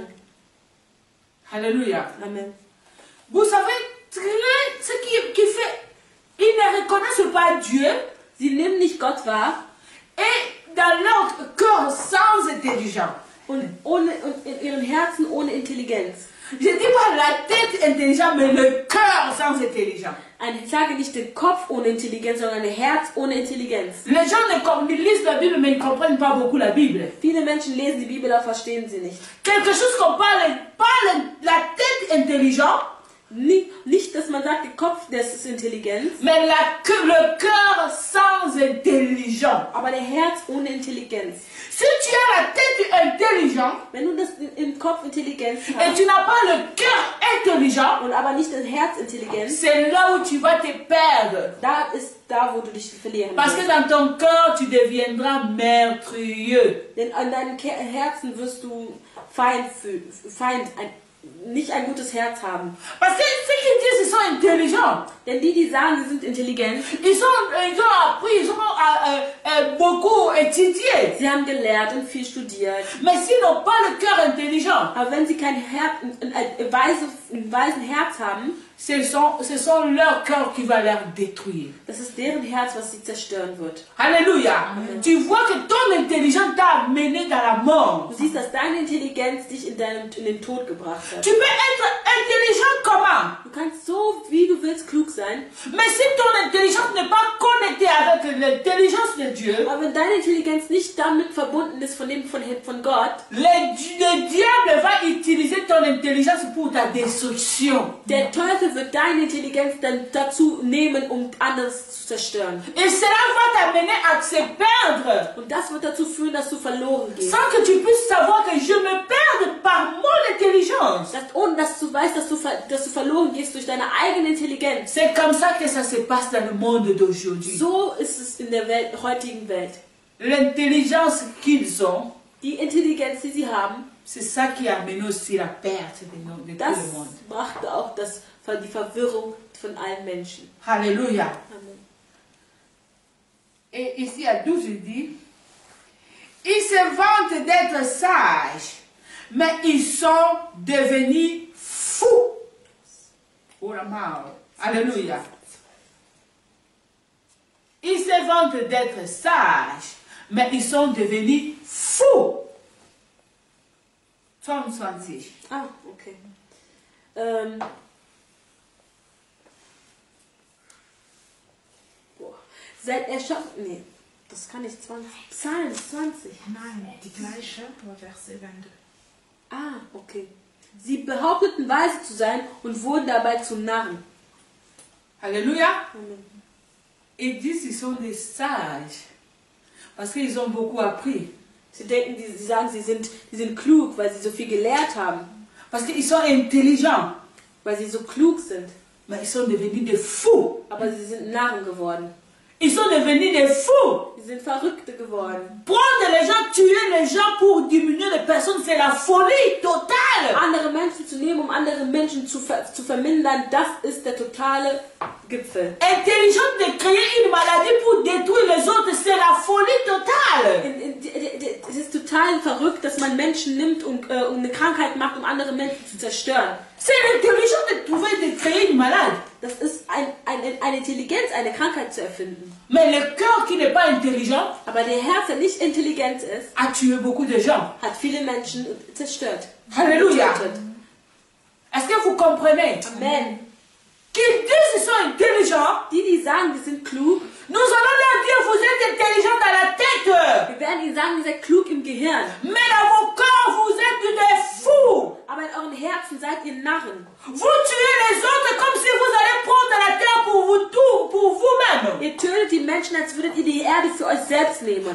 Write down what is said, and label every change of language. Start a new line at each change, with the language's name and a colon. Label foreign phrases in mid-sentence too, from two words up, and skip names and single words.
French: Alléluia. Amen. Vous savez, ce qui fait, ils ne reconnaissent pas Dieu.
German: Sie nehmen nicht Gott wahr
French: Et dans leur cœur sans intelligence.
German: und in ihren Herzen ohne Intelligenz.
French: Je ne dis pas la tête intelligente, mais le cœur sans intelligence.
German: Ich sage nicht den Kopf ohne Intelligenz, sondern ein Herz ohne Intelligenz.
French: Les gens ils lisent la Bible, mais ils ne comprennent pas beaucoup la Bible.
German: Viele Menschen lesen die Bibel, aber verstehen sie nicht.
French: Quelque chose qu'on parle la tête intelligente,
German: Nicht das dass man sagt, der Kopf, das ist Intelligenz.
French: Mais le cœur sans intelligence.
German: Aber der Herz ohne Intelligenz.
French: Si tu as la tête intelligente
German: Wenn du das im Kopf Intelligenz
French: et
German: hast
French: tu n'as pas le cœur intelligent,
German: und aber nicht das Herz Intelligenz,
French: c'est là où tu vas te perdre.
German: da ist da, wo du dich verlieren
French: Parce que
German: wirst.
French: dans ton cœur, tu deviendras meurtrieux.
German: Denn an deinem Herzen wirst du nicht ein gutes Herz haben.
French: Parce que ceux qui disent qu'ils sont intelligents,
German: Denn die sagen, sie sind intelligent,
French: ils ont appris, ils ont beaucoup étudié.
German: sie haben gelehrt und viel studiert.
French: Mais s'ils n'ont pas le cœur intelligent,
German: Aber wenn sie kein weisen Herz haben,
French: ce sont leur cœur qui va leur détruire.
German: das ist deren Herz, was sie zerstören wird.
French: Alléluia. Tu vois que ton intelligence t'a amené dans la mort.
German: Du siehst, dass deine Intelligenz dich in den Tod gebracht hat.
French: Tu peux être intelligent comment?
German: Du kannst so, wie du willst, klug sein,
French: Mais si ton intelligence n'est pas connectée avec l'intelligence de Dieu,
German: aber wenn deine Intelligenz nicht damit verbunden ist von Gott,
French: le diable va utiliser ton intelligence pour ta destruction.
German: der Teufel wird deine Intelligenz dann dazu nehmen, um anderes zu zerstören.
French: Et cela va t'amener à se perdre.
German: Und das wird dazu führen, dass du verloren gehst.
French: Sans que tu puisses savoir que je me perds par mon intelligence.
German: Ohne dass du weißt, dass du verloren gehst durch deine eigene Intelligenz.
French: C'est comme ça que ça se passe dans le monde d'aujourd'hui.
German: So ist es in der heutigen Welt.
French: L'intelligence qu'ils ont,
German: Die Intelligenz, die sie haben,
French: c'est ça qui a amené aussi la perte de tout
German: das
French: le monde.
German: brachte auch die Verwirrung von allen Menschen.
French: Alléluia. Amen. Et ici à 12, il dit, ils se vantent d'être sages, mais ils sont devenus fous. Oh la mort. Alléluia. Ils se vantent d'être sages, mais ils sont devenus fous.
German: Psalm 20. Ah, okay. Seit erschaffen. Nee, das kann nicht 20. Psalm 20. Nein, die gleiche, Verse 22. Ah, okay. Sie behaupteten, weise zu sein und wurden dabei zu Narren.
French: Alléluia. Amen. Ils disent qu'ils sont des sages, parce qu'ils ont beaucoup appris.
German: Sie sagen, sie sind klug, weil sie so viel gelehrt haben.
French: Parce qu'ils sont intelligents,
German: Weil sie so klug sind.
French: mais ils sont devenus des fous.
German: Aber sie sind Narren geworden.
French: Ils sont devenus des fous.
German: Sie sind Verrückte geworden.
French: Prendre les gens, tuer les gens pour diminuer les personnes, c'est la folie totale.
German: Andere Menschen zu nehmen, um andere Menschen zu vermindern, das ist der totale Gipfel.
French: Intelligent de créer une maladie pour détruire les autres, c'est la folie totale.
German: Es ist total verrückt, dass man Menschen nimmt und eine Krankheit macht, um andere Menschen zu zerstören.
French: C'est l'intelligence de trouver, de créer une malade.
German: Das ist eine Intelligenz, eine Krankheit zu erfinden.
French: Mais le cœur qui n'est pas intelligent
German: Aber der Herz, der nicht intelligent ist,
French: a tué beaucoup de gens.
German: hat viele Menschen zerstört.
French: Alléluia.
German: Getötet.
French: Est-ce que vous comprenez? Amen. Qu'ils disent qu'ils sont intelligents,
German: Die sagen, die sind klug,
French: nous allons leur dire vous êtes intelligents dans la tête.
German: wir werden ihnen sagen, ihr seid klug im Gehirn.
French: Mais dans vos corps, vous êtes des fous.
German: Aber in euren Herzen seid ihr Narren.
French: Vous tuez les autres comme si vous allez prendre la terre pour vous tout, pour vous-même.
German: Ihr tötet die Menschen, als würdet ihr die Erde für euch selbst nehmen.